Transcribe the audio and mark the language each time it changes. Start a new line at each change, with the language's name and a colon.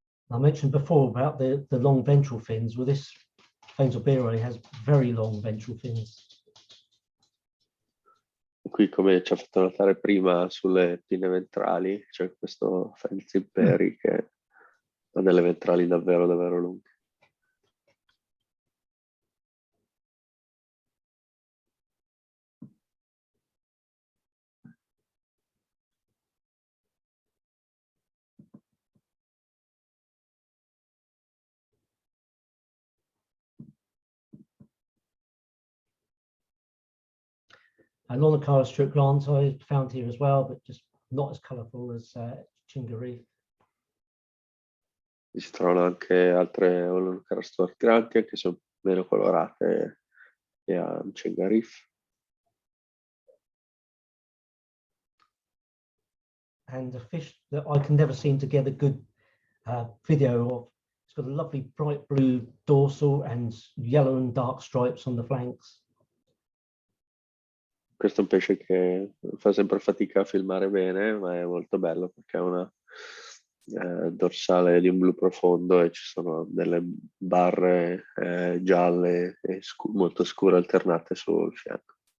English: I mentioned before about the long ventral fins. Well, this Fensobiroi has very long ventral fins.
Italian: Qui, come ci ha fatto notare prima, sulle pinne ventrali c'è questo Fensobiroi che ha delle ventrali davvero davvero lunghe.
English: And Lornacara Stuart Grant I found here as well, but just not as colourful as Gangala Reef.
Italian: Si trovano anche altre Lornacara Stuart Grant che sono meno colorate che a Gangala Reef.
English: And a fish that I can never seem to get a good video of. It's got a lovely bright blue dorsal and yellow and dark stripes on the flanks.
Italian: Questo è un pesce che fa sempre fatica a filmare bene, ma è molto bello perché ha una dorsale di un blu profondo e ci sono delle barre gialle e molto scure alternate sul fianco.